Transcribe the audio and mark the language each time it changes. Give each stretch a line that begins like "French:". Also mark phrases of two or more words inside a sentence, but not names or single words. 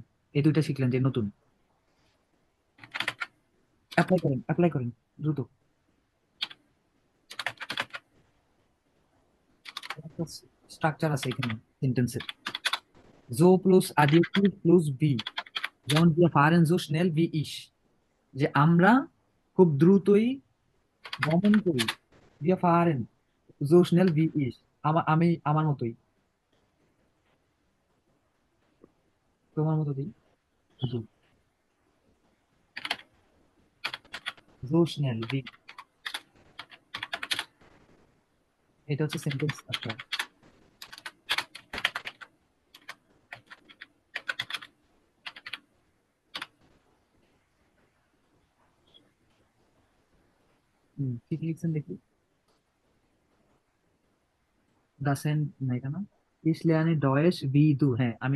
Bangla: এই দুইটা শিখলেন যে নতুন, অ্যাপ্লাই করেন, অ্যাপ্লাই করেন দ্রুত। স্ট্রাকচার আছে এখানে সেন্টেন্সের, জো প্লাস অ্যাডজেক্টিভ প্লাস বি, যেমন
German: wir fahren so schnell wie ich,
Bangla: যে আমরা খুব দ্রুতই ভ্রমণ করি,
German: wir fahren so schnell wie ich,
Bangla: আমি আমার মতোই, তোমার মতো দিই, জি,
German: so schnell wie,
Bangla: এটা হচ্ছে সেন্টেন্স স্ট্রাকচার। কি কি লিখছেন দেখি, দাসেন না এটা না,
German: ich lerne Deutsch wie du,
Bangla: হ্যাঁ আমি